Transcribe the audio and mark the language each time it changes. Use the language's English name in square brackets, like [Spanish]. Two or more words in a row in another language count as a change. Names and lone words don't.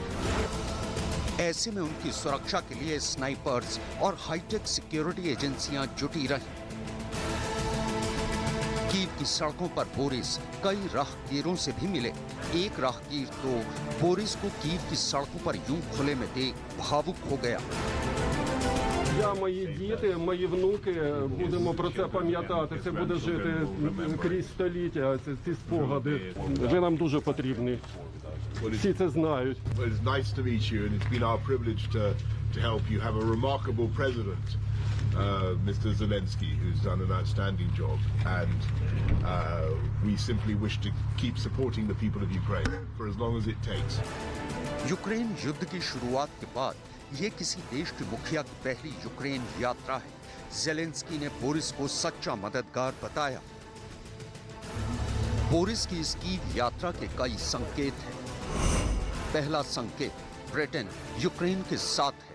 [Hindi] ऐसे में उनकी सुरक्षा के लिए स्नाइपर्स और [English] hi-tech security agencies [Hindi] जुटी रहीं। कीव की सड़कों पर बोरिस कई राहगीरों से भी मिले। एक राहगीर तो बोरिस को कीव की सड़कों पर यूं खुले में देख भावुक हो गया। [Ukrainian] Я, мої діти, мої внуки будемо про це пам'ятати. Це буде жити крізь століття, ці спогади. Ви нам дуже потрібні. Всі це знають. [English] It's nice to meet you, and it's been our privilege to help you. Have a remarkable president, Mr. Zelensky, who's done an outstanding job, and we simply wish to keep supporting the people of Ukraine for as long as it takes. [Hindi] यूक्रेन युद्ध की शुरुआत के बाद ये किसी देश के मुखिया की पहली यूक्रेन यात्रा है। जेलेंस्की ने बोरिस को सच्चा मददगार बताया। बोरिस की इस कीव यात्रा के कई संकेत हैं। पहला संकेत, ब्रिटेन यूक्रेन के साथ है।